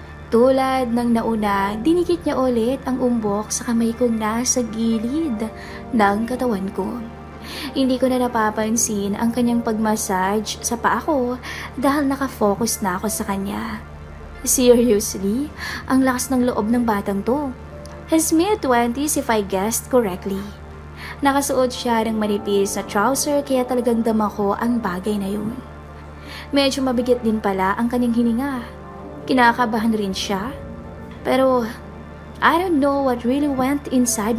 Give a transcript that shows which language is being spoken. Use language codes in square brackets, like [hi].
[tl] Tulad ng nauna, dinikit niya ulit ang umbok sa kamay kong nasa gilid ng katawan ko. Hindi ko na napapansin ang kanyang pagmassage sa paa ko dahil nakafocus na ako sa kanya. Seriously, ang lakas ng loob ng batang to. [en] His mid-20s if I guessed correctly. [tl] Nakasuot siya ng manipis na trouser kaya talagang dama ko ang bagay na yun. Medyo mabigat din pala ang kanyang hininga. Kinakabahan rin siya. Pero [en] I don't know what really went inside